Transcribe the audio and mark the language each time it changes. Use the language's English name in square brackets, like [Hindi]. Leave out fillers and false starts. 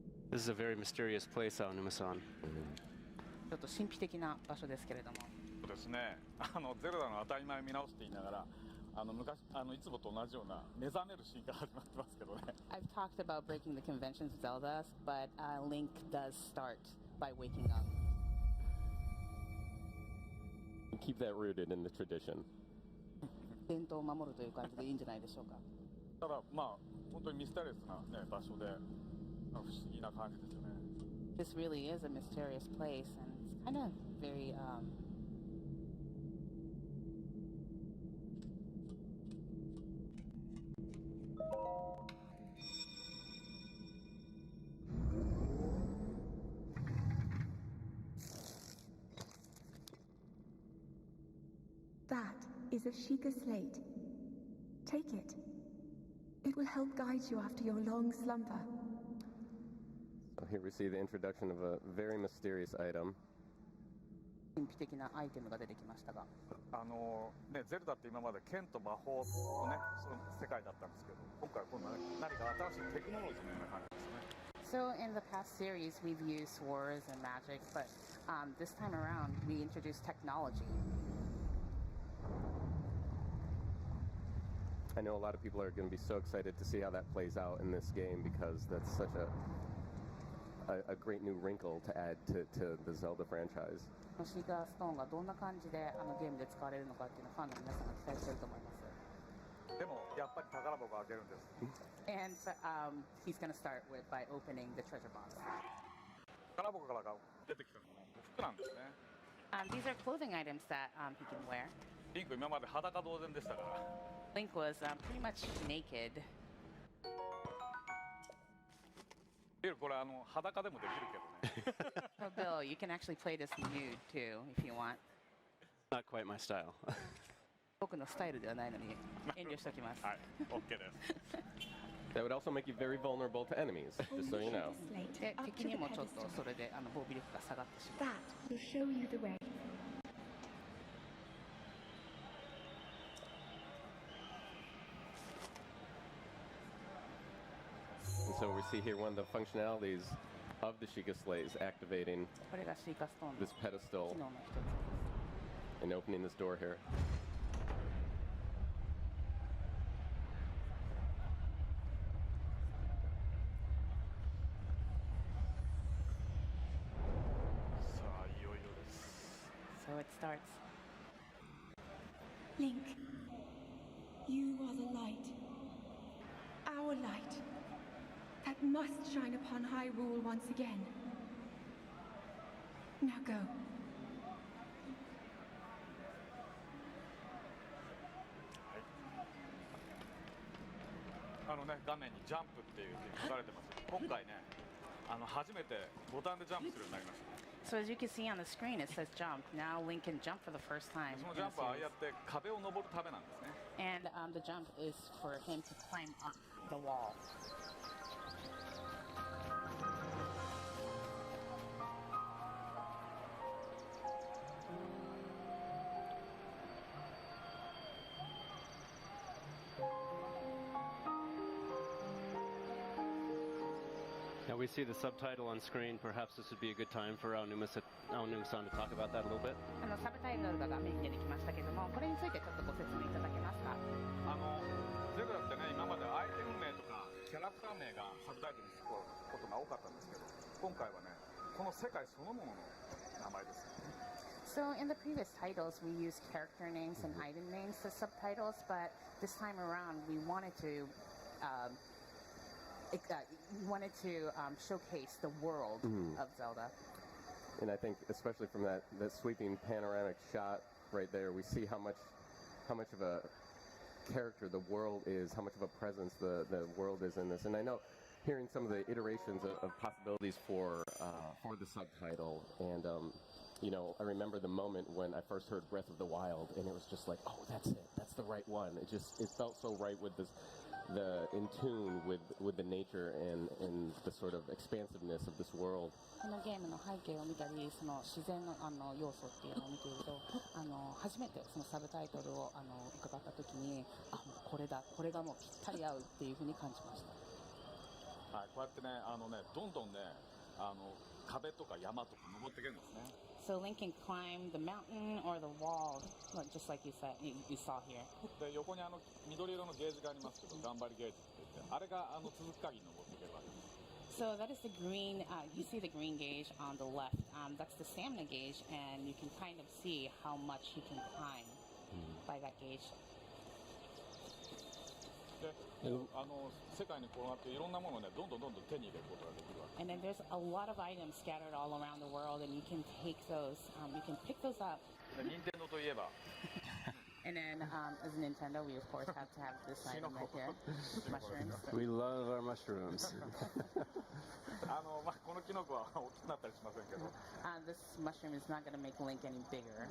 [English] This is a very mysterious place, Aonuma-san. [Japanese] ちょっと神秘的な場所ですけれども。そうですね。ゼルダの当たり前見直して言いながら、昔いつもと同じような目覚めるシーンから始まってますけどね。 [English] I've talked about breaking the conventions of Zelda, but Link does start by waking up. Keep that rooted in the tradition. [Japanese] 伝統を守るという感じでいいんじゃないでしょうか。ただまあ本当にミステリアスなね場所で、不思議な感じですよね。 [English] This really is a mysterious place, and it's kind of very. That is a Sheikah slate. Take it. It will help guide you after your long slumber. So here we see the introduction of a very mysterious item. [Japanese] 神秘的なアイテムが出てきましたが。ね、ゼルダって今まで剣と魔法のね、その世界だったんですけど、今回こんな何か新しいテクノロジーのような感じですね。 [English] So in the past series, we've used swords and magic, but this time around, we introduced technology. I know a lot of people are going to be so excited to see how that plays out in this game because that's such a great new wrinkle to add to the Zelda franchise. [Japanese] シーカーストーンがどんな感じでゲームで使われるのかっていうのをファンの皆さんが期待していると思います。でもやっぱり宝箱を開けるんです。 [English] And he's going to start by opening the treasure box. [Japanese] 宝箱から出てきたのは服なんですね。 [English] These are clothing items that he can wear. [Japanese] リンク今まで裸同然でしたから。 [English] Link was pretty much naked. [Japanese] これ裸でもできるけどね。 [English] So Bill, you can actually play this nude too if you want. Not quite my style. [Japanese] 僕のスタイルではないのに遠慮しておきます。はい、OK です。 [English] That would also make you very vulnerable to enemies, just so you know. [Japanese] で、敵にもちょっとそれで防備力が下がってしまう。 [English] That will show you the way. And so we see here one of the functionalities of the Sheikah slate is activating [Japanese] これがシーカーストーンの [English] this pedestal [Japanese] 機能の一つです。 [English] and opening this door here. [Japanese] さあいよいよです。 [English] So it starts. Link, you are the light. Our light. That must shine upon Hyrule once again. Now go. [Japanese] 画面にジャンプっていうふうに書かれてますけど、今回ね、初めてボタンでジャンプするようになりました。 [English] So as you can see on the screen, it says jump. Now Link can jump for the first time. [Japanese] そのジャンプはああやって壁を登るためなんですね。 [English] And the jump is for him to climb up the wall. Now we see the subtitle on screen. Perhaps this would be a good time for Aonuma-san to talk about that a little bit. [Japanese] サブタイトルが画面に出てきましたけども、これについてちょっとご説明いただけますか。ゼルダってね、今までアイテム名とかキャラクター名がサブタイトルにつくことが多かったんですけど、今回はね、この世界そのものの名前です。 [English] So in the previous titles, we used character names and item names as subtitles, but this time around, we wanted to showcase the world of Zelda. And I think, especially from that sweeping panoramic shot right there, we see how much of a character the world is, how much of a presence the world is in this. And I know, hearing some of the iterations of possibilities for the subtitle, and you know, I remember the moment when I first heard Breath of the Wild, and it was just like, oh, that's it, that's the right one. It felt so right with in tune with the nature and the sort of expansiveness of this world. [Japanese] このゲームの背景を見たり、その自然の要素っていうのを見ていると、初めてそのサブタイトルを伺った時に、もうこれだ、これがもうぴったり合うっていうふうに感じました。はい、こうやってね、どんどんね、壁とか山とか登っていけるんですね。 [English] So Link can climb the mountain or the wall, just like you said, you saw here. [Japanese] で、横に緑色のゲージがありますけど、頑張りゲージって言って、あれが続く限り登っていけるわけです。 [English] So that is the green, you see the green gauge on the left. That's the stamina gauge, and you can kind of see how much you can climb by that gauge. [Japanese] で、世界にこうなっていろんなものをね、どんどん手に入れることができるわけ。 [English] And then there's a lot of items scattered all around the world, and you can take those, you can pick those up. [Japanese] で、任天堂といえば。 [English] And then, as Nintendo, we of course have to have this item right here, mushrooms. We love our mushrooms. [Japanese] このキノコは大きくなったりしませんけど。 [English] This mushroom is not going to make Link any bigger.